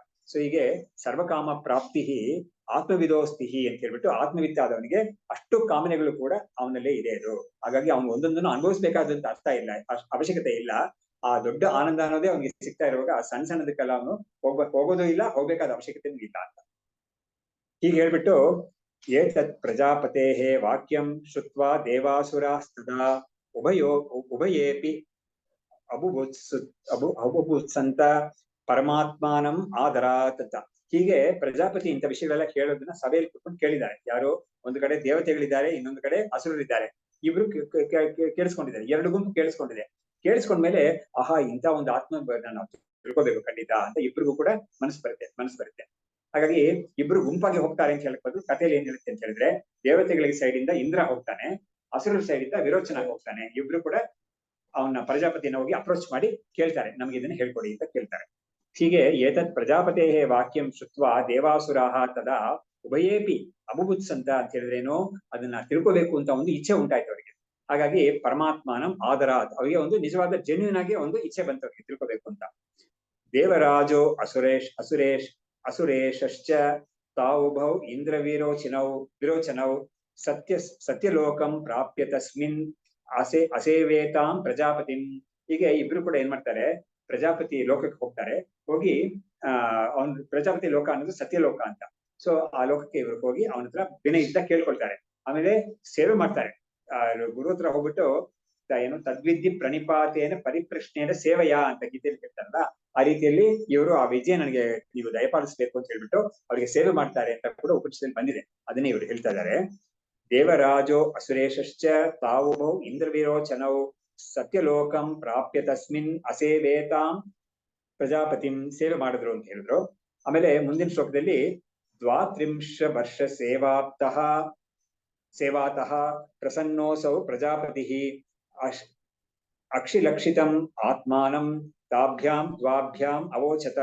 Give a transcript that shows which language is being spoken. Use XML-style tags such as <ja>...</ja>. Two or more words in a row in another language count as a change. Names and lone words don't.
<kn>ಸೊ ಹೀಗೆ</kn> <sa>ಸರ್ವಕಾಮ ಪ್ರಾಪ್ತಿ ಆತ್ಮವಿದೋಸ್ತಿಹಿ</sa> <kn>ಅಂತ ಹೇಳ್ಬಿಟ್ಟು, ಆತ್ಮವಿತ್ತ ಆದವನಿಗೆ ಅಷ್ಟು ಕಾಮನೆಗಳು ಕೂಡ ಅವನಲ್ಲೇ ಇದೆ ಅದು. ಹಾಗಾಗಿ ಅವನು ಒಂದೊಂದನ್ನು ಅನುಭವಿಸ್ಬೇಕಾದಂತ ಅರ್ಥ ಇಲ್ಲ, ಅವಶ್ಯಕತೆ ಇಲ್ಲ. ಆ ದೊಡ್ಡ ಆನಂದ ಅನ್ನೋದೇ ಅವನಿಗೆ ಸಿಗ್ತಾ ಇರುವಾಗ ಆ ಸಣ್ಣ ಸಣ್ಣದಕ್ಕೆಲ್ಲ ಅವನು ಹೋಗೋದು ಇಲ್ಲ, ಹೋಗ್ಬೇಕಾದ ಅವಶ್ಯಕತೆ ಇಲ್ಲ ಅಂತ ಹೀಗೆ ಹೇಳ್ಬಿಟ್ಟು,</kn> <sa>ಏತತ್ ಪ್ರಜಾಪತೇಃ ವಾಕ್ಯಂ ಶ್ರುತ್ವಾ ದೇವಾಸುರಾಸ್ತದಾ ಉಭಯೇಪಿ ಅಬುಭುತ್ಸಂತ ಪರಮಾತ್ಮಾನಂ ಆದರಾತ್ ಅಂತ.</sa> <kn>ಹೀಗೆ ಪ್ರಜಾಪತಿ ಇಂಥ ವಿಷಯಗಳೆಲ್ಲ ಕೇಳೋದನ್ನ ಸಭೆಯಲ್ಲಿ ಕುತ್ಕೊಂಡು ಕೇಳಿದ್ದಾರೆ. ಯಾರು? ಒಂದು ಕಡೆ ದೇವತೆಗಳಿದ್ದಾರೆ, ಇನ್ನೊಂದು ಕಡೆ ಅಸುರರಿದ್ದಾರೆ. ಇಬ್ರು ಕೇಳಿಸ್ಕೊಂಡಿದ್ದಾರೆ, ಎರಡು ಗುಂಪು ಕೇಳಿಸ್ಕೊಂಡ್ಮೇಲೆ ಆಹಾ, ಇಂಥ ಒಂದು ಆತ್ಮ ನಾವು ತಿಳ್ಕೋಬೇಕು ಖಂಡಿತ ಅಂತ ಇಬ್ರಿಗೂ ಕೂಡ ಮನಸ್ಸು ಬರುತ್ತೆ. ಹಾಗಾಗಿ ಇಬ್ರು ಗುಂಪಾಗಿ ಹೋಗ್ತಾರೆ ಅಂತ ಹೇಳ್ಬೋದು. ಕಥೆಯಲ್ಲಿ ಏನ್ ಹೇಳುತ್ತೆ ಅಂತ ಹೇಳಿದ್ರೆ, ದೇವತೆಗಳಿಗೆ ಸೈಡ್ ಇಂದ ಇಂದ್ರ ಹೋಗ್ತಾನೆ, ಅಸುರರ ಸೈಡ್ ಇಂದ ವಿರೋಚನ ಹೋಗ್ತಾನೆ. ಇಬ್ರು ಕೂಡ ಅವನ ಪ್ರಜಾಪತಿನ ಹೋಗಿ ಅಪ್ರೋಚ್ ಮಾಡಿ ಕೇಳ್ತಾರೆ, ನಮ್ಗೆ ಇದನ್ನ ಹೇಳ್ಕೊಡಿ ಅಂತ ಕೇಳ್ತಾರೆ. ಹೀಗೆ</kn> <sa>ಏತತ್ ಪ್ರಜಾಪತೇ ವಾಕ್ಯಂ ಶ್ರುತ್ವಾ ದೇವಾಸುರಾಹ ತದಾ ಉಭಯೇಪಿ ಅಬುಭುತ್ಸಂತ</sa> <kn>ಅಂತ ಹೇಳಿದ್ರೇನು, ಅದನ್ನ ತಿಳ್ಕೋಬೇಕು ಅಂತ ಒಂದು ಇಚ್ಛೆ ಉಂಟಾಯ್ತು ಅವರಿಗೆ. ಹಾಗಾಗಿ</kn> <sa>ಪರಮಾತ್ಮನಂ ಆದರಾತ್,</sa> <kn>ಅವರಿಗೆ ಒಂದು ನಿಜವಾದ ಜೆನ್ಯೂನ್ ಆಗಿ ಒಂದು ಇಚ್ಛೆ ಬಂತು ಅವರಿಗೆ ತಿಳ್ಕೋಬೇಕು ಅಂತ.</kn> <sa>ದೇವರಾಜೋ ಅಸುರೇಶ್ಚ ತಾವುಭೌ ಇಂದ್ರ ವಿರೋಚನೌ ಸತ್ಯಲೋಕಂ ಪ್ರಾಪ್ಯ ತಸ್ಮಿನ್ ಅಸೇವೇತಾಂ ಪ್ರಜಾಪತಿಂ.</sa> <kn>ಹೀಗೆ ಇಬ್ರು ಕೂಡ ಏನ್ ಮಾಡ್ತಾರೆ, ಪ್ರಜಾಪತಿ ಲೋಕಕ್ಕೆ ಹೋಗ್ತಾರೆ. ಹೋಗಿ ಅವನ್ ಪ್ರಜಾಪತಿ ಲೋಕ ಅನ್ನೋದು ಸತ್ಯಲೋಕ ಅಂತ. ಸೊ ಆ ಲೋಕಕ್ಕೆ ಇವ್ರಿಗೆ ಹೋಗಿ ಅವನ ಹತ್ರ ವಿನಯದಿಂದ ಕೇಳ್ಕೊಳ್ತಾರೆ. ಆಮೇಲೆ ಸೇವೆ ಮಾಡ್ತಾರೆ. ಗುರು ಹತ್ರ ಹೋಗ್ಬಿಟ್ಟು ಏನು</kn> <sa>ತದ್ವಿದ್ಧಿ ಪ್ರಣಿಪಾತೇನ ಪರಿಪ್ರಶ್ನೆಯ ಸೇವೆಯ</sa> <kn>ಅಂತ ಗೀತೆಯಲ್ಲಿ ಹೇಳ್ತಾರಲ್ಲ, ಆ ರೀತಿಯಲ್ಲಿ ಇವರು ಆ ವಿಜಯ ನನಗೆ ನೀವು ದಯಪಾಲಿಸ್ಬೇಕು ಅಂತ ಹೇಳ್ಬಿಟ್ಟು ಅವರಿಗೆ ಸೇವೆ ಮಾಡ್ತಾರೆ ಅಂತ ಕೂಡ ಉಪನಿಷತ್ತಲ್ಲಿ ಬಂದಿದೆ. ಅದನ್ನೇ ಇವರು ಹೇಳ್ತಾ ಇದ್ದಾರೆ.</kn> <sa>ದೇವರಾಜೋ ಅಸುರೇಶ್ಚ ತಾವುಭೌ ಇಂದ್ರ ವಿರೋಚನೌ ಸತ್ಯಲೋಕಂ ಪ್ರಾಪ್ಯ ತಸ್ಮಿನ್ ಅಸೇವೇತಾಂ ಪ್ರಜಾಪತಿಂ,</sa> <kn>ಸೇವೆ ಮಾಡಿದ್ರು ಅಂತ ಹೇಳಿದ್ರು. ಆಮೇಲೆ ಮುಂದಿನ ಶ್ಲೋಕದಲ್ಲಿ</kn> <sa>23 ವರ್ಷ ಸೇವಾತಃ ಪ್ರಸನ್ನೋಸೌ ಪ್ರಜಾಪತಿ ಅಕ್ಷಿಲಕ್ಷಿತಂ ಆತ್ಮಾನಂ ತಾಭ್ಯಾಂ ದ್ವಾಭ್ಯಾಂ ಅವೋಚತ.</sa>